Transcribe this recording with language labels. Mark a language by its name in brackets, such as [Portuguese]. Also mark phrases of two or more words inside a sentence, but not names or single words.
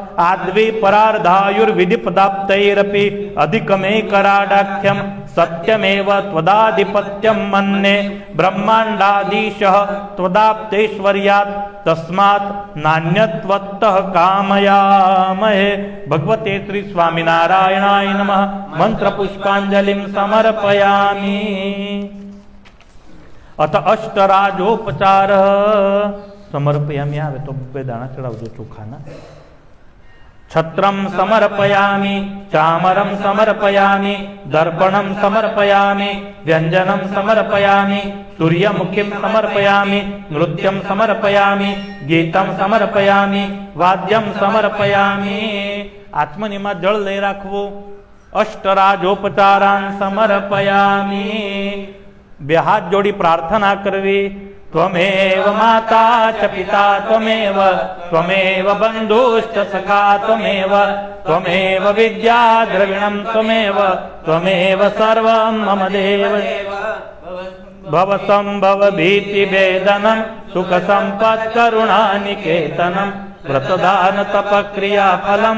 [Sanskrit] आद्विपरार्धायुर्विधिपदाप्तैरपि अधिकमेकराडाख्यं सत्यमेव त्वदाधिपत्यं मन्ये ब्रह्माण्डाधीशः त्वदाप्तेश्वर्यात् तस्मात् नान्यत्वत्तः कामयामहे। भगवते श्री स्वामिनारायणाय नमः। मंत्र पुष्पांजलिं समर्पयामि। अथ अष्टराजोपचारः समर्पयामि। [Gujarati] આવે તો બે દાણા ચઢાવજો ચોખાના। [Sanskrit] छत्रं समर्पयामि चामरं समर्पयामि दर्पणं समर्पयामि व्यंजनं समर्पयामि सूर्यमुखीं समर्पयामि नृत्यं समर्पयामि गीतं समर्पयामि वाद्यं समर्पयामि। [Gujarati] આત્મનિમા જળ લઈ રાખવો। [Sanskrit] अष्टराजोपचारान् समर्पयामि। [Gujarati] બે હાથ જોડી પ્રાર્થના કરવી। [Sanskrit] त्वमेव माता च पिता त्वमेव बन्धुश्च सखा त्वमेव विद्या द्रविणं त्वमेव सर्वं मम देव। भव संभव भीति वेदनं सुख संपत् करुणानिकेतनं व्रतदान तपक्रिया फलम